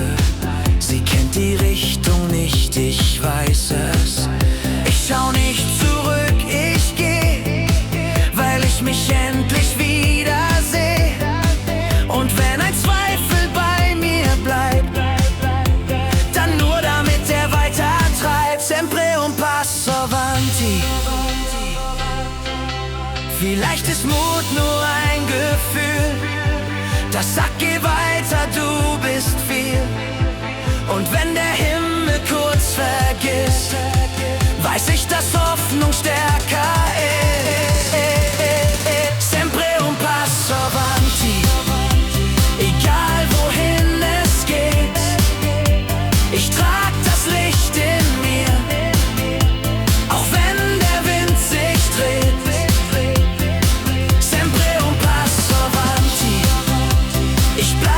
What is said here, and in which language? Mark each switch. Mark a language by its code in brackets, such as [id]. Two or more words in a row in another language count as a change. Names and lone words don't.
[de] Sie kennt die Richtung nicht, ich weiß es. Ich schau nicht zurück, ich geh, weil ich mich endlich wiederseh. Und wenn ein Zweifel bei mir bleibt, dann nur damit er weiter treibt. [it] Sempre un passo avanti. [de] Vielleicht ist Mut nur ein Gefühl, das sagt, geh weiter, du bist viel. Und wenn der Himmel kurz vergisst, weiß ich, dass Hoffnung stärker ist. [it] Sempre un passo avanti, [de] egal wohin es geht. Ich trag das Licht in mir, auch wenn der Wind sich dreht. [it] Sempre un passo avanti, [de] ich